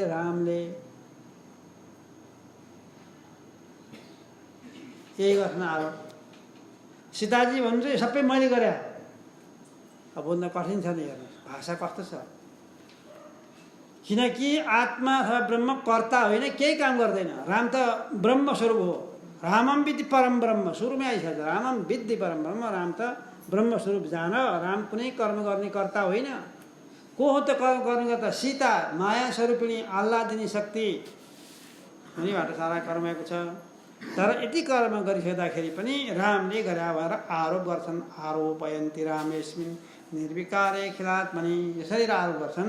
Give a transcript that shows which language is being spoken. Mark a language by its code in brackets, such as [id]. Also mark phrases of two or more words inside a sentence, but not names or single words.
[ne] रामले। यही गर्छन् आरोप। सीताजी भन्नुहुन्छ सबै मैले गरे। अब बोल्न कठिन छ नि, हेर्नु भाषा कस्तो छ। किनकि आत्मा अथवा ब्रह्म कर्ता होइन, केही काम गर्दैन। राम त ब्रह्म स्वरूप हो। [sa] रामम विद्धि परम ब्रह्म, [ne] सुरुमै आइसक्छ। [sa] रामम विद्धि परम ब्रह्म, [ne] राम त ब्रह्म स्वरूप जान। राम कुनै कर्म गर्ने कर्ता होइन। को हो त कर्म गर्ने कर्ता? सीता माया स्वरूपिणी आह्लादिनी शक्ति, उनीबाट सारा कर्म भएको छ। तर यति कर्म गरिसक्दाखेरि पनि रामले गरे भएर आरोप गर्छन्। [sa] आरोपयन्ति रामेस्मिन् निर्विकारे अखिलात्मनि, [ne] यसरी आरोप गर्छन्।